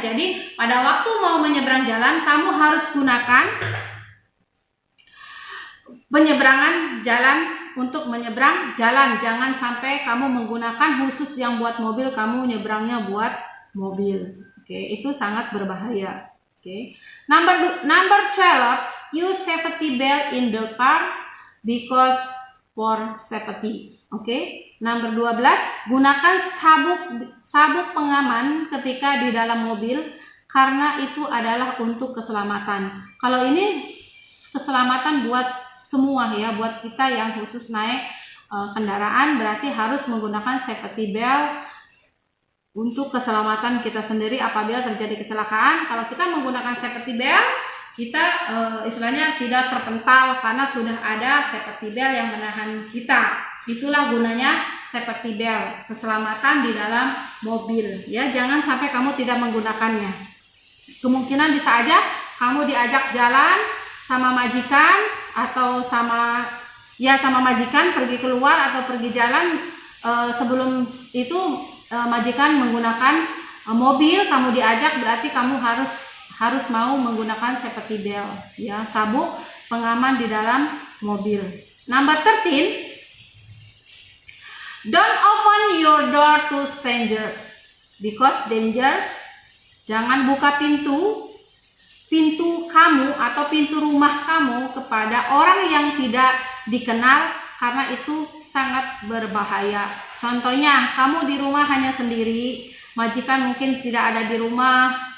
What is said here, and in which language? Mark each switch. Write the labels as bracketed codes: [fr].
[id] Jadi pada waktu mau menyeberang jalan, kamu harus gunakan penyeberangan jalan untuk menyeberang jalan. Jangan sampai kamu menggunakan khusus yang buat mobil, kamu nyebrangnya buat mobil. Itu sangat berbahaya. [en] Number 12, use safety belt in the car because for safety. [id] Number 12, gunakan sabuk pengaman ketika di dalam mobil karena itu adalah untuk keselamatan. Kalau ini keselamatan buat semua, ya, buat kita yang khusus naik kendaraan, berarti harus menggunakan safety belt untuk keselamatan kita sendiri apabila terjadi kecelakaan. Kalau kita menggunakan safety belt, kita istilahnya tidak terpental karena sudah ada safety belt yang menahan kita. Itulah gunanya safety belt, keselamatan di dalam mobil, ya. Jangan sampai kamu tidak menggunakannya. Kemungkinan bisa aja kamu diajak jalan sama majikan atau sama majikan pergi keluar atau pergi jalan, sebelum itu majikan menggunakan mobil, kamu diajak, berarti kamu harus mau menggunakan safety belt, ya, sabuk pengaman di dalam mobil. [en] Number 13, don't open your door to strangers because dangerous. [id] Jangan buka pintu kamu atau pintu rumah kamu kepada orang yang tidak dikenal karena itu sangat berbahaya. Contohnya, kamu di rumah hanya sendiri, majikan mungkin tidak ada di rumah,